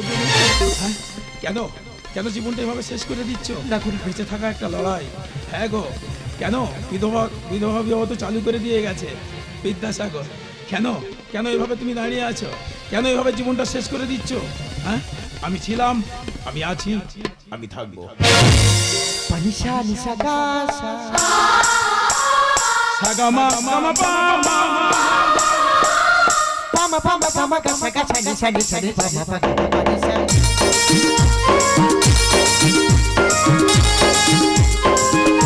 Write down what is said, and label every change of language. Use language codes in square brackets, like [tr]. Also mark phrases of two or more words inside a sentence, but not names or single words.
[bn] হ্যাঁ, কেন কেন জীবনটা এভাবে শেষ করে দিচ্ছ? বেঁচে থাকা একটা লড়াই। হ্যাঁ গো, কেন বিধবা বিবাহ তো চালু করে দিয়ে গেছে বিদ্যাসাগর। কেন কেন এভাবে তুমি দাঁড়িয়ে আছো? কেন এভাবে জীবনটা শেষ করে দিচ্ছ? হ্যাঁ, আমি ছিলাম, আমি আছি, আমি থাকবো। পনিশা নিশা গাসা সাগামা মামা পামা পামা পামা পামা গাসা গাসা নিশা নিশা নি পামা পামা পানিশা।